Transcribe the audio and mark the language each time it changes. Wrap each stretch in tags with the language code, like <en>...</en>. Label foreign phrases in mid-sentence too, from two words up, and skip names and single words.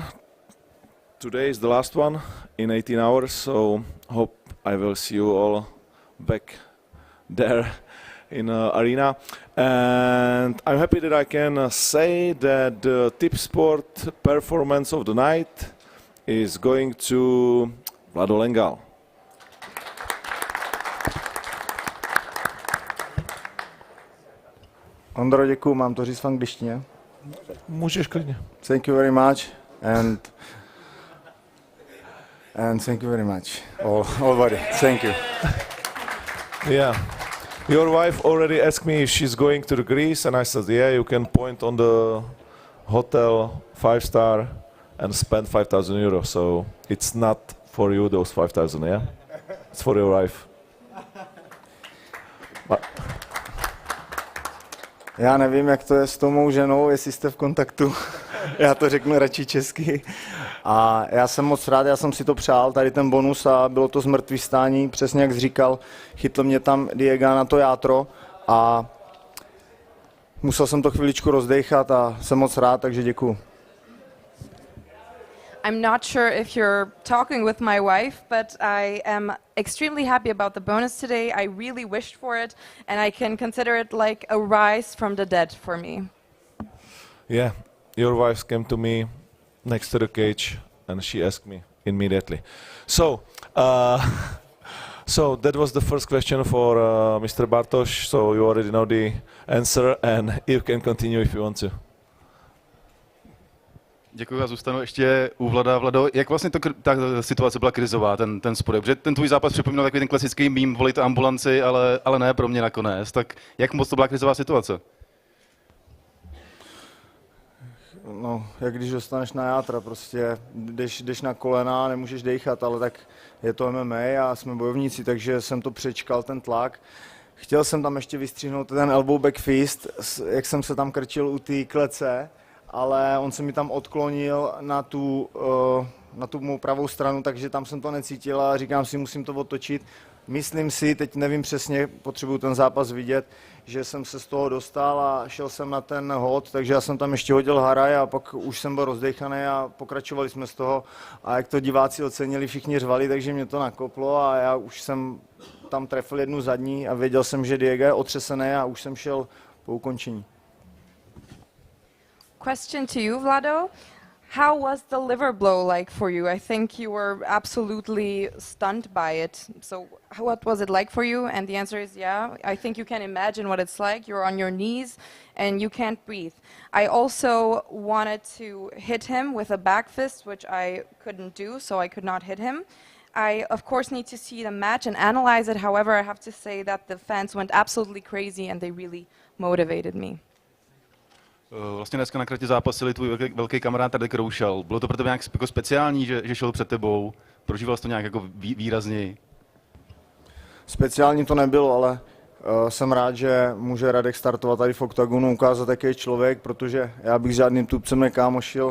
<en>Today is the last one in 18 hours, so hope I will see you all back there in arena. And I'm happy that I can say that the tip sport performance of the night is going to Vlado Lengal.</en> <cs>Ondro, děkuju, mám to říct v angličtině? Můžeš klidně.</cs> <en>Thank you very much and thank you very much, everybody. Thank you. Yeah. Your wife already asked me if she's going to Greece, and I said, yeah, you can point on the hotel 5-star and spend 5,000 euros. So it's not for you, those 5,000, yeah? It's for your wife.</en> <cs>Já nevím, jak to je s tou mou ženou, jestli jste v kontaktu. Já to řeknu radši česky. A já jsem moc rád, já jsem si to přál, tady ten bonus, a bylo to zmrtvý stání, přesně jak jsi říkal, chytl mě tam Diego na to játro a musel jsem to chviličku rozdejchat a jsem moc rád, takže děkuju.</cs> <en>I'm not sure if you're talking with my wife, but I am extremely happy about the bonus today. I really wished for it, and I can consider it like a rise from the dead for me. Yeah, your wife came to me next to the cage, and she asked me immediately. So, so that was the first question for Mr. Bartoš. So you already know the answer, and you can continue if you want to.</en> <cs>Děkuji a zůstanu ještě u Vlada. Vlado, jak vlastně ta situace byla krizová, ten spor? Protože ten tvůj zápas připomínal takový ten klasický mím, volejte ambulanci, ale ne pro mě nakonec. Tak jak moc to byla krizová situace? No, jak když dostaneš na játra, prostě jdeš na kolena, nemůžeš dejchat, ale tak je to MMA a jsme bojovníci, takže jsem to přečkal, ten tlak. Chtěl jsem tam ještě vystřihnout ten</cs> <en>elbow back fist,</en> <cs>jak jsem se tam krčil u té klece, ale on se mi tam odklonil na tu mou pravou stranu, takže tam jsem to necítil a říkám si, musím to otočit. Myslím si, teď nevím přesně, potřebuju ten zápas vidět, že jsem se z toho dostal a šel jsem na ten hod, takže já jsem tam ještě hodil haraj a pak už jsem byl rozdechaný a pokračovali jsme z toho. A jak to diváci ocenili, všichni řvali, takže mě to nakoplo a já už jsem tam trefil jednu zadní a věděl jsem, že Diego je otřesený a už jsem šel po ukončení.</cs> <en>Question to you, Vlado. How was the liver blow like for you? I think you were absolutely stunned by it. So what was it like for you? And the answer is yeah. I think you can imagine what it's like. You're on your knees and you can't breathe. I also wanted to hit him with a back fist, which I couldn't do, so I could not hit him. I, of course, need to see the match and analyze it. However, I have to say that the fans went absolutely crazy and they really motivated me.</en> <cs>Vlastně dneska na kratě zápasili tvůj velký kamarád Radek Roušal. Bylo to pro tebe nějak jako speciální, že šel před tebou? Prožíval jsi to nějak jako výrazněji? Speciální to nebylo, ale Jsem rád, že může Radek startovat tady v OKTAGONu, ukázat, jaký je člověk, protože já bych s žádným tubcem nekámošil.</cs>